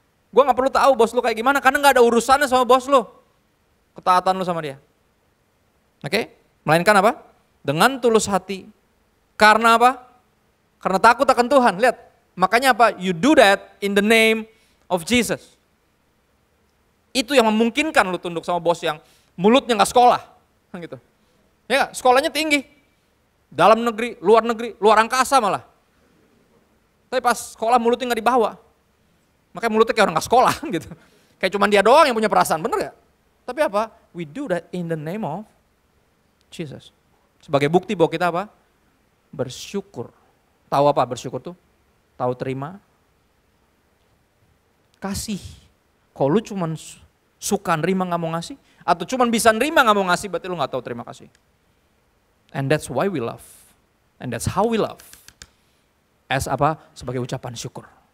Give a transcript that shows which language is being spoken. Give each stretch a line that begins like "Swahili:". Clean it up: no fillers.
Indonesian: Gue gak perlu tahu bos lu kayak gimana, karena gak ada urusannya sama bos lu. Ketaatan lu sama dia. Oke, melainkan apa? Dengan tulus hati. Karena apa? Karena takut akan Tuhan. Lihat, makanya apa?
English: You do that in the name of Jesus.
Indonesian: Itu yang memungkinkan lu tunduk sama bos yang mulutnya gak sekolah. Gitu. Ya gak? Sekolahnya tinggi. Dalam negeri, luar angkasa malah. Tapi pas sekolah mulutnya gak dibawa. Makanya mulutnya kayak orang gak sekolah gitu. Kayak cuma dia doang yang punya perasaan, bener gak? Tapi apa?
English: We do that in the name of Jesus.
Indonesian: Sebagai bukti bahwa kita apa? Bersyukur. Tahu apa bersyukur tuh? Tahu terima. Kasih. Kalau lu cuma suka nerima gak mau ngasih, atau cuma bisa nerima gak mau ngasih, berarti lu gak tahu terima kasih.
English: And that's why we love.
Indonesian: And that's how we love. As apa? Sebagai ucapan syukur.